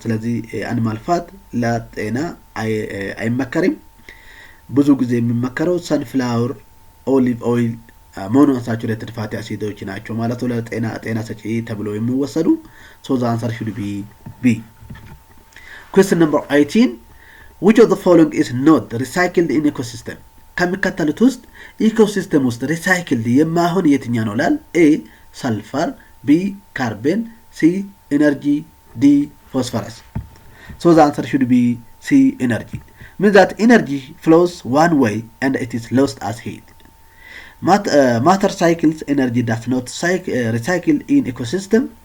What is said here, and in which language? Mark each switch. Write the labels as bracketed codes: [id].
[am] ስለዚህ animal fat ለጤና አይመከርም። ብዙ ጊዜ የሚመከረው sunflower, olive oil, mono unsaturated fatty acids ናቸው ማለት ነው፣ ለጤና ሰጪ ተብሎ የሚወሰዱ። [en] so the answer should be B. Question number 18. Which of the following is not recycled in ecosystem? [am] ከሚከተሉት ውስጥ ኢኮሲስተም ውስጥ ሪሳይክል የማይሆን የትኛ ነው ላል? [en] ኤ ሰልፈር፣ ቢ ካርበን፣ ሲ ኤነርጂ፣ ዲ ፎስፈረስ። ሶ ዘ አንሰር ሹድ ቢ ሲ ኤነርጂ። means that energy flows one way and it is lost as heat. Matter cycles energy does not recycle in ecosystem.